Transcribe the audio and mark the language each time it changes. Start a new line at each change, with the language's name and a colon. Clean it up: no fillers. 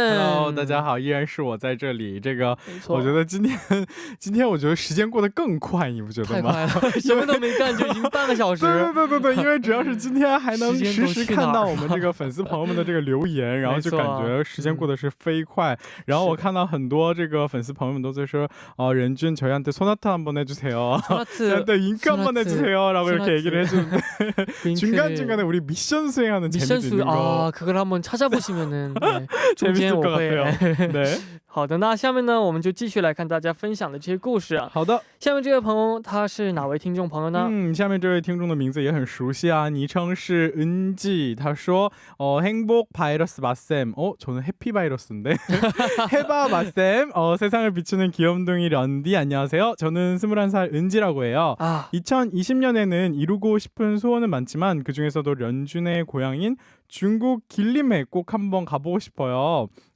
Chinese: Hello， 大家好，依然是我在这里。这个我觉得今天我觉得时间过得更快，你不觉得吗？太快了，什么都没干就已经半个小时。对，因为主要是今天还能实时看到我们这个粉丝朋友们的这个留言，然后就感觉时间过得是飞快。然后我看到很多这个粉丝朋友们都在说任俊
Korean: 저희한테 소나트 한번 해주세요. 저한테 윙크 한번 해주세요. 라고 이렇게 얘기를 해주는데 중간중간에 우리 미션 수행하는 재미도 있는 거. 그걸 한번 찾아보시면 네, 재밌을 것 같아요. 네.
Chinese: 好的，那下面呢我们就继续来看大家分享的这些故事啊。好的，下面这位朋友他是哪位听众朋友呢？下面这位听众的名字也很熟悉啊，昵称是은지。他说
Korean: 행복 바이러스 맞쌤. 저는 해피 바이러스인데. 해봐 맞쌤. 세상을 비추는 귀염둥이 런디 안녕하세요. 저는 21살 은지라고 해요. 2020년에는 이루고 싶은 소원은 많지만 그중에서도 런쥔의 고향인 중국 길림에 꼭 한번 가보고 싶어요.